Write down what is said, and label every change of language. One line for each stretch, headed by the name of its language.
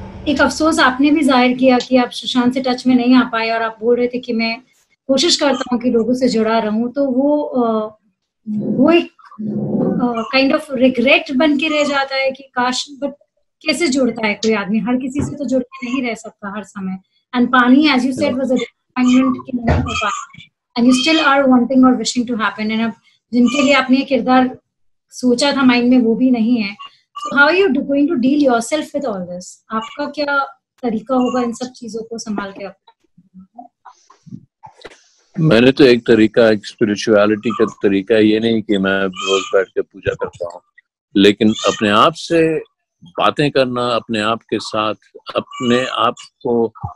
Hindi: एक अफसोस आपने भी जाहिर किया कि आप सुशांत से टच में नहीं आ पाए, और आप बोल रहे थे कि मैं कोशिश करता हूँ कि लोगों से जुड़ा रहूं, तो वो एक काइंड ऑफ रिग्रेट बन के रह जाता है कि काश, बट कैसे जुड़ता है कोई आदमी? हर किसी से तो जुड़ के नहीं रह सकता हर समय।
English: and pani, as you said, was a disappointment
Hindi: कि नहीं हो पाया,
English: And you still are wanting और wishing to happen.
Hindi: एंड अब जिनके लिए आपने किरदार सोचा था माइंड में वो भी नहीं है।
English: So how are you going to deal yourself with all this?
Hindi: आपका क्या तरीका होगा इन सब चीजों को संभाल के रखने? मैंने तो एक तरीका, एक स्पिरिचुअलिटी का तरीका, ये नहीं कि मैं रोज बैठ के पूजा करता हूँ, लेकिन अपने आप से बातें करना, अपने आप के साथ, अपने आप को